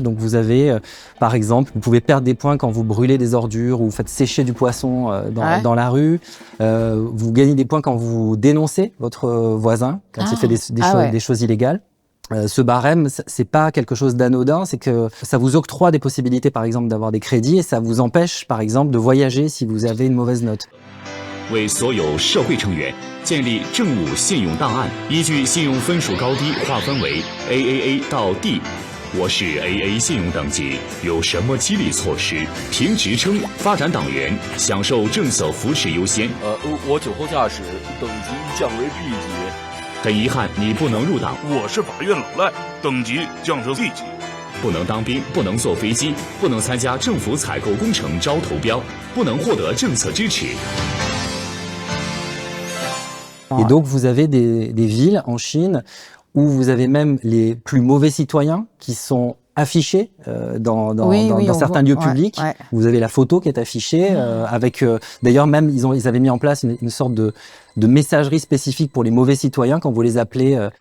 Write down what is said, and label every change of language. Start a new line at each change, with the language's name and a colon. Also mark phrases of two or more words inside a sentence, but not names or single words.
French: Donc vous avez, par exemple, vous pouvez perdre des points quand vous brûlez des ordures ou vous faites sécher du poisson dans la rue. Vous gagnez des points quand vous dénoncez votre voisin, quand il fait des choses illégales. Ce barème, c'est pas quelque chose d'anodin, c'est que ça vous octroie des possibilités, par exemple, d'avoir des crédits et ça vous empêche, par exemple, de voyager si vous avez une mauvaise note.
Chinese: 为所有社会成员建立政务信用档案，依据信用分数高低划分为 AAA 到 D。我是 AA 信用等级，有什么激励措施？评职称，发展党员，享受政策扶持优先。我酒后驾驶，等级降为 B 级。很遗憾，你不能入党。我是法院老赖，等级降至 C 级。不能当兵，不能坐飞机，不能参加政府采购工程招投标，不能获得政策支持。
French: Et donc, vous avez des villes en Chine où vous avez même les plus mauvais citoyens qui sont affichés dans certains lieux publics. Vous avez la photo qui est affichée avec... D'ailleurs, même, ils avaient mis en place une sorte de messagerie spécifique pour les mauvais citoyens quand vous les appelez...